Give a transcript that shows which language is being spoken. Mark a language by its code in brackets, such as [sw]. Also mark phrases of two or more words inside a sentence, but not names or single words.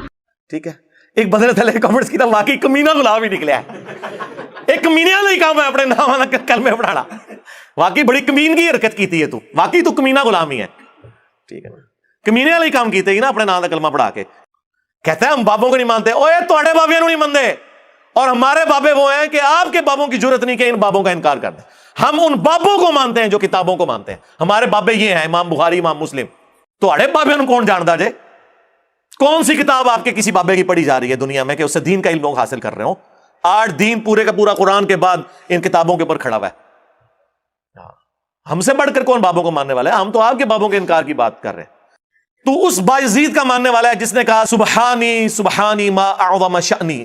[pa] ٹھیک ہے, ایک بدلے تھلے کمنٹس کی تھا واقعی کمینہ غلام ہی نکلیا ہے. [ur] ایک کمینے والا ہی کام ہے اپنے نام والا کلمے پڑھانا. واقعی بڑی کمین کی حرکت کی تھی یہ, تو واقعی تو کمینہ غلام ہی ہے. ٹھیک ہے نا, کمینے والا ہی کام کیتے گی نا اپنے نام کا کلمہ پڑھا کے. کہتا ہے ہم بابوں کو نہیں مانتے. [pa] اوے تواڈے بابیاں نوں [ur] نہیں مانتے, اور ہمارے بابے وہ ہیں کہ آپ کے بابوں کی جرت نہیں کہ ان بابوں کا انکار کر دیں. ہم ان بابوں کو مانتے ہیں جو کتابوں کو مانتے ہیں. ہمارے بابے یہ ہیں امام بخاری, امام مسلم. [pa] تواڈے بابے نوں کون جاندا جے؟ [ur] کون سی کتاب آپ کے کسی بابے کی پڑھی جا رہی ہے دنیا میں کہ اس سے دین کا علم لوگ حاصل کر رہے ہوں؟ 8 دین پورے کا پورا قرآن کے بعد ان کتابوں کے اوپر کھڑا ہوا ہے. ہم سے بڑھ کر کون بابوں کو ماننے والا ہے؟ ہم تو آپ کے بابوں کے انکار کی بات کر رہے ہیں. تو اس بایزید کا ماننے والا ہے جس نے کہا [ar] سبحانی سبحانی ما اعظم شأنی.